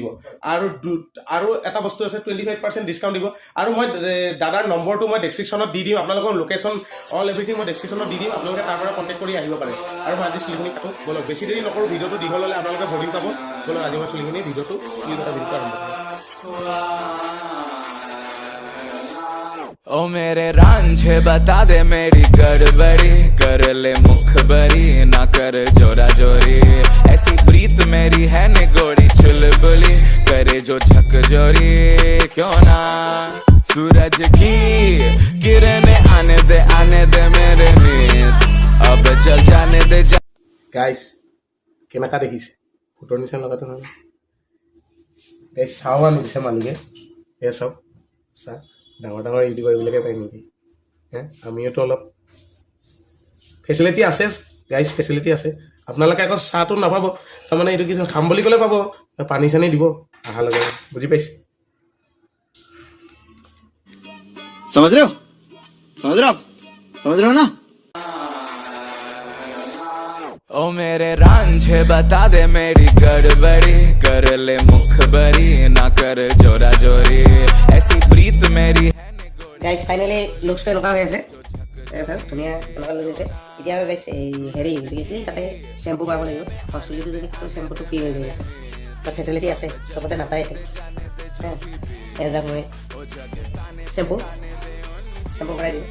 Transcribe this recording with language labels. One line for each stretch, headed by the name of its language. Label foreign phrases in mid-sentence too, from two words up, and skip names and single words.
Assamese: আৰু এটা বস্তু আছে, 25% ডিছকাউণ্ট দিব। আৰু মই দাদাৰ নম্বৰটো মই ডেছক্ৰিপশ্যনত দি দিম, আপোনালোকৰ লোকেশ্যন
English: all everything
Assamese: মই ডেছক্ৰিপশ্যনত দি দিম। আপোনালোকে তাৰ পৰা কণ্টেক্ট কৰি আহিব পাৰে। আৰু মই আজি চুলিখিনি কাটো, ব'লক বেছি দেৰি নকৰোঁ। ভিডিঅ'টো দীঘল হ'লে আপোনালোকে বৰিং পাব। ব'লক আজি মই চুলিখিনি ভিডিঅ'টো চুলি কটা ভিডিঅ'টো আৰম্ভ কৰোঁ।
Hindi: ओ मेरे रांझे बता दे मेरी गड़बड़ी, कर ले मुखबरी ना कर जोरा जोरी, ऐसी प्रीत मेरी है निगोड़ी चुलबुली, करे जो झक जोरी क्यों ना, सूरज की किरणें आने दे मेरे मीत, अब चल जाने दे
Assamese: গাইজ কেনেকা দেখিছে, ফটোৰ নিচিনা লগাটো নহয় গাইজ। চাওঁ আনি দিছে মালিকে, এই চাওক চা, ডাঙৰ ডাঙৰ ইউটিউবাৰবিলাকে পায় নেকি? আমিওতো অলপ ফেচিলিটি আছে গাইজ, ফেচিলিটি আছে। আপোনালোকে আকৌ চাহটো নাপাব, তাৰমানে এইটো কি খাম বুলি ক'লে পাব, পানী চানী দিব অহাৰ লগে লগে, বুজি পাইছে?
Hindi: समझ रहे हो आप समझ रहे हो ना। ओ मेरे रांझे बता दे मेरी गड़बड़ी, कर ले मुखबरी ना कर जोरा जोरी, ऐसी प्रीत मेरी है
Assamese: গাইজ ফাইনেলি লুকছটো এনেকুৱা হৈ আছে, ধুনীয়া এনেকুৱা লুক হৈছে। এতিয়া গাইজ এই হেৰি দেখিছিলি তাতে চেম্পু কৰাব লাগিব। চুলিটো যদি চেম্পুটো ফ্ৰী হৈ যায়, তাত ফেচিলিটি আছে, চবতে নাপায় এতিয়া মই চেম্পু কৰাই দিওঁ।